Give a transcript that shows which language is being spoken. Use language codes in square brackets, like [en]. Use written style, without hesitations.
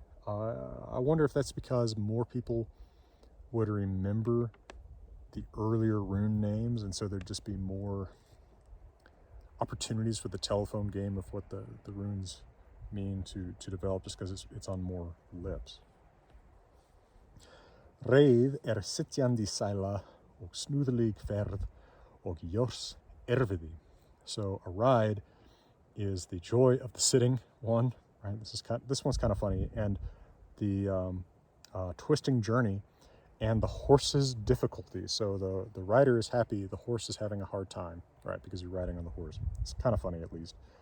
[en] I wonder if that's because more people would remember the earlier rune names, and so there'd just be more opportunities for the telephone game of what the runes mean to develop, just because it's on more lips. [is] Reið sitjandi sæla og snúðlig ferð og Jórs erfiði. [en] So a ride is the joy of the sitting one, right? This one's kind of funny, and the twisting journey and the horse's difficulty. So the rider is happy, the horse is having a hard time, right? Because you're riding on the horse. It's kind of funny, at least.